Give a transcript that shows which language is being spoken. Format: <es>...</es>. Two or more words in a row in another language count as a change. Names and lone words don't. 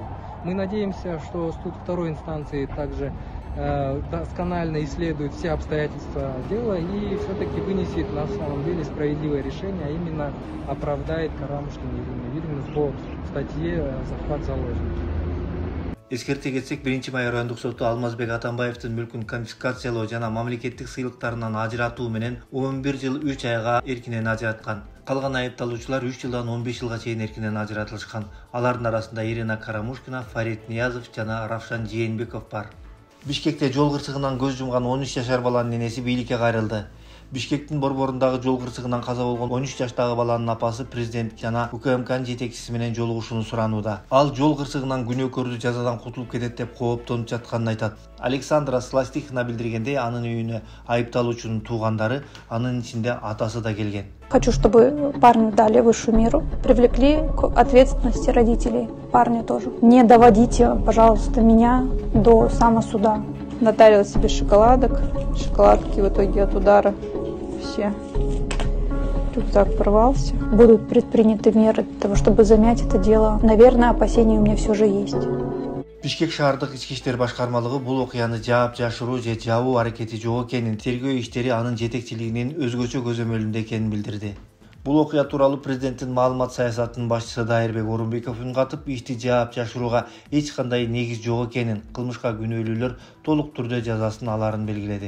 <ru>Мы надеемся, что суд второй инстанции также досконально исследует все обстоятельства дела и все-таки вынесет на самом деле справедливое решение, а именно оправдает Карамушкину Ирину Юрьевну по статье «Захват заложников».</ru> <ky>Эскерте кетсек, 1 райондук соту Алмазбек Атамбаевдин мүлкүн конфискациялоо жана мамлекеттик сыйлыктарынан ажыратуу менен 11 жыл 3 айга эркинен ажыраткан. Калган айыпталуучулар 3 жылдан 15 жылга чейин эркинен ажыратылышкан. Алардын арасында Ирина Карамушкина, Фарид Ниязов жана Равшан Жээнбеков бар. Бишкекте жол кырсыгынан көз жумган 13 жашар баланын энеси бийликке кайрылды. Бишкектин борборундагы жол кырсыгынан каза болгон 13 жаштагы баланын апасы президент жана УКМКнын жетекчиси менен жолугушууну суранууда. Ал жол кырсыгынан күнөөкөрдү жазадан кутулуп кетет деп кооптонуп жатканын айтат. Александра Сластихина билдиргендей, анын үйүнө айыпталуучунун туугандары, анын ичинде атасы да келген.</ky> <ru>Хочу, чтобы парню дали высшую меру, привлекли к ответственности родителей, парня тоже. Не доводите, пожалуйста, меня до самосуда. Натарила себе шоколадок, шоколадки в итоге от удара все. Рюкзак порвался. Будут предприняты меры для того, чтобы замять это дело. Наверное, опасения у меня все же есть.</ru> <ky>Бишкек шаардык ички иштер башкармалыгы бул окуяны жаап жашыруу же жабуу аракети жок экенин, тергөө иштери анын жетекчилигинин өзгөчө көзөмөлүндө экенин билдирди. Бул окуя тууралуу президенттин маалымат саясатынын башчысы Дайырбек Орунбеков үн катып, ишти жаап жашырууга эч кандай негиз жок экенин, кылмышка күнөөлүүлөр толук түрдө жазасын аларын белгиледи.</ky>